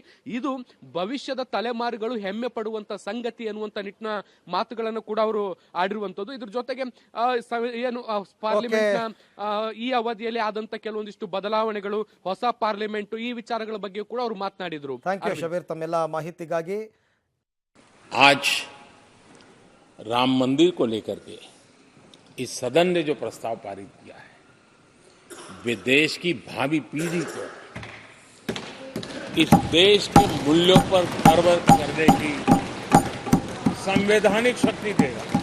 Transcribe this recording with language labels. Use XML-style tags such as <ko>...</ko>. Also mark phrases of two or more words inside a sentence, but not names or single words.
<kn>ಇದು ಭವಿಷ್ಯದ ತಲೆಮಾರುಗಳು ಹೆಮ್ಮೆ ಪಡುವಂತ ಸಂಗತಿ ಎನ್ನುವಂತ ನಿಟ್ಟಿನ ಮಾತುಗಳನ್ನು ಕೂಡ ಅವರು ಆಡಿರುವಂತದ್ದು. ಇದ್ರ ಜೊತೆಗೆ ಏನು ಪಾರ್ಲಿಮೆಂಟ್ ನ ಈ ಅವಧಿಯಲ್ಲಿ ಆದಂತ ಕೆಲವೊಂದಿಷ್ಟು ಬದಲಾವಣೆಗಳು, ಹೊಸ ಪಾರ್ಲಿಮೆಂಟ್, ಈ ವಿಚಾರಗಳ ಬಗ್ಗೆ ಕೂಡ ಅವರು ಮಾತನಾಡಿದ್ರು.</kn> <en>thank you</en> <kn>ಶಬೀರ್ ತಮ್ಮೆಲ್ಲ ಮಾಹಿತಿಗಾಗಿ.</kn> <hi>आज राम मंदिर को लेकर के इस सदन ने जो प्रस्ताव पारित किया है वे देश की भावी पीढ़ी को इस देश के मूल्यों पर गर्व करने की संवैधानिक शक्ति देगा.</hi>